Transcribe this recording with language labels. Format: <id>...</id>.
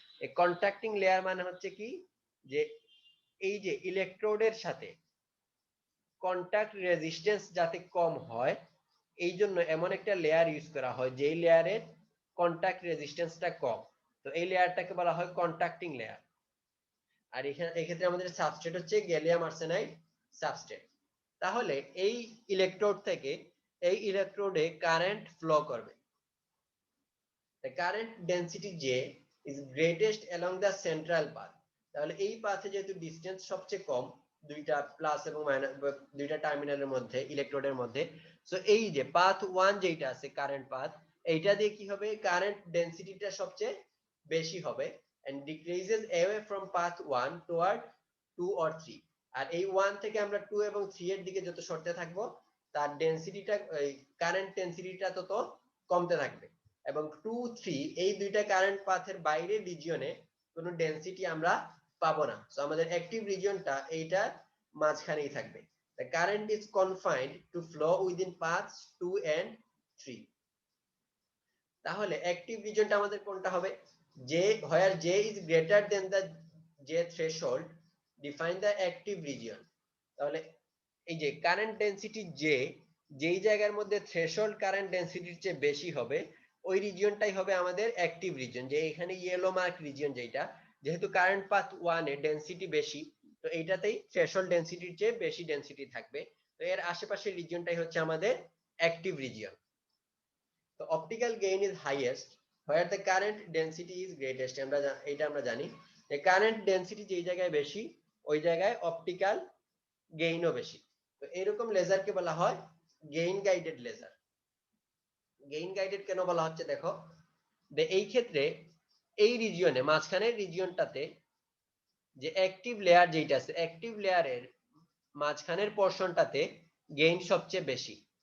<bn>এই contacting layer মানে হচ্ছে কি, যে এই যে ইলেকট্রোডের সাথে কন্টাক্ট রেজিস্ট্যান্স যাতে কম হয়, এই জন্য এমন একটা লেয়ার ইউজ করা হয় যেই লেয়ারের কন্টাক্ট রেজিস্ট্যান্সটা কম। তো এই লেয়ারটাকে বলা হয় কন্ট্যাক্টিং লেয়ার। আর এক্ষেত্রে আমাদের সাবস্ট্রেট হচ্ছে গ্যালিয়াম আর্সেনাইড সাবস্ট্রেট। তাহলে এই ইলেকট্রোড থেকে এই ইলেকট্রোডে কারেন্ট ফ্লো করবে।</bn> <en>The current density J is greatest along the central path।</en> <bn>তাহলে এই পাথে যেহেতু ডিসটেন্স সবচেয়ে কম দুইটা প্লাস এবং মাইনাস দুইটা টার্মিনালের মধ্যে, ইলেকট্রোডের মধ্যে, সো এই যে পাথ 1 যেটা আছে কারেন্ট পাথ, এইটা দিয়ে কি হবে, কারেন্ট ডেনসিটিটা সবচেয়ে বেশি হবে</bn> <en>and decreases away from path 1 toward 2 or 3।</en> <bn>আর এই 1 থেকে আমরা 2 এবং 3 এর দিকে যত সরতে থাকবো, তার ডেনসিটিটা, কারেন্ট ডেনসিটিটা তত কমতে থাকবে। এবং 2, 3 এই দুইটা কারেন্ট পাথের বাইরে রিজিয়নে কোনো ডেনসিটি আমরা পাবো না। সো আমাদের অ্যাক্টিভ রিজিয়নটা এইটা মাঝখানেই থাকবে।</bn> <en>The current is confined to flow within paths 2 and 3।</en> <bn>তাহলে অ্যাক্টিভ রিজিয়নটা আমাদের কোনটা হবে, যে</bn> <en>where J is greater than the J threshold define the active region।</en> <bn>তাহলে এই যে কারেন্ট ডেনসিটি J যেই জায়গার মধ্যে থ্রেশহোল্ড কারেন্ট ডেনসিটির চেয়ে বেশি হবে, ওই রিজিয়নটাই হবে আমাদের অ্যাক্টিভ রিজিয়ন। যে এখানে ইয়েলো মার্ক রিজিয়ন যেটা, যেহেতু কারেন্ট পাথ 1 এ ডেনসিটি বেশি, তো এইটাতেই থ্রেশহোল্ড ডেনসিটির চেয়ে বেশি ডেনসিটি থাকবে। তো এর আশেপাশের রিজিয়নটাই হচ্ছে আমাদের অ্যাক্টিভ রিজিয়ন।</bn> <en>তো optical gain is highest where the current density is greatest।</en> <bn>আমরা জানি যে কারেন্ট ডেনসিটি যেই জায়গায় বেশি, ওই জায়গায় অপটিক্যাল গেইনও বেশি। তো এরকম লেজারকে বলা হয় gain guided laser. Gain guided কেন বলা হচ্ছে দেখো, যে এই ক্ষেত্রে এই রিজিয়নে মাঝখানের রিজিয়নটাতে যে অ্যাক্টিভ লেয়ার যেটা আছে, অ্যাক্টিভ লেয়ারের মাঝখানের পোরশনটাতে গেইন সবচেয়ে বেশি।</bn>